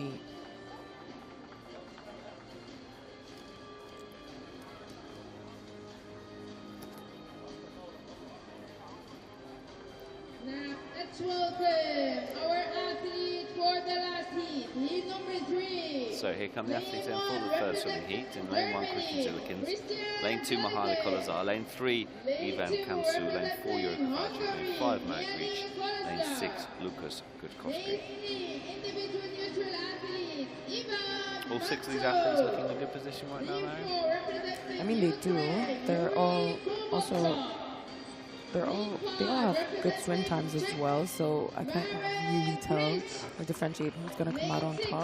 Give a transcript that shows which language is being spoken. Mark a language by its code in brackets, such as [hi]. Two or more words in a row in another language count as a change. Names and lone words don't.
[en] Now, let's welcome our athlete for the last heat. Heat number 3. So here come the athletes in for the third swimming heat. In lane 1, Christian Zillikens. Lane 2, Mihaly Kolesar. Lane 3, Ivan Kamsu. Lane 4, Yuri Kowalczyk. Lane 5, Marek Gric. Lane 6, Lukas Gutowski. All 6 of these athletes looking in a good position right now, Larry? I mean, they do. They all have good swim times as well, so I can't really tell or differentiate who's going to come out on top.